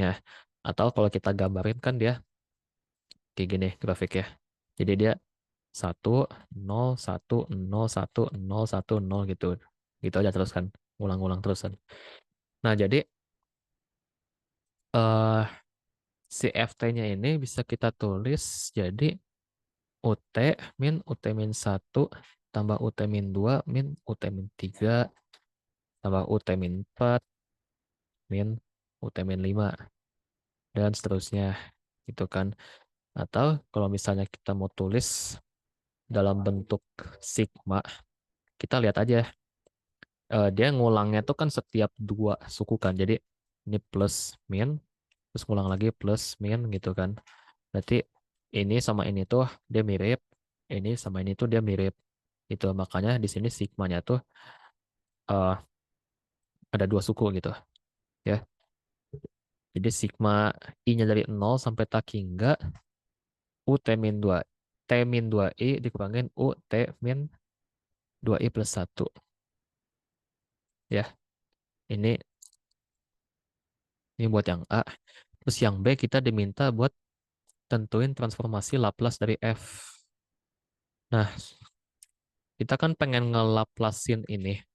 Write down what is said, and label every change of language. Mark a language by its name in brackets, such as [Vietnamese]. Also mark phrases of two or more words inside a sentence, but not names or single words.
[Indonesian] Atau kalau kita gambarin kan dia kayak gini grafiknya. Jadi dia 1 0 1 0 1 0 1 0 gitu. Gitu aja terus kan. Ulang-ulang terus kan. Nah, jadi eh si FT-nya ini bisa kita tulis jadi UT min 1 tambah UT min 2 min UT min 3 tambah UT min 4 min UT min 5 dan seterusnya gitu kan. Atau kalau misalnya kita mau tulis dalam bentuk sigma, kita lihat aja dia ngulangnya tuh kan setiap 2 suku kan. Jadi ini plus min terus ngulang lagi plus min gitu kan. Berarti ini sama ini tuh dia mirip, ini sama ini tuh dia mirip. Itu makanya di sini sigmanya tuh eh, ada 2 suku gitu ya. Jadi sigma i-nya dari 0 sampai tak hingga u t min 2 t min 2i dikurangin u t min 2i plus 1 ya. Ini buat yang A. Terus yang B kita diminta buat tentuin transformasi Laplace dari F. Nah, kita kan pengen ngelaplasin ini.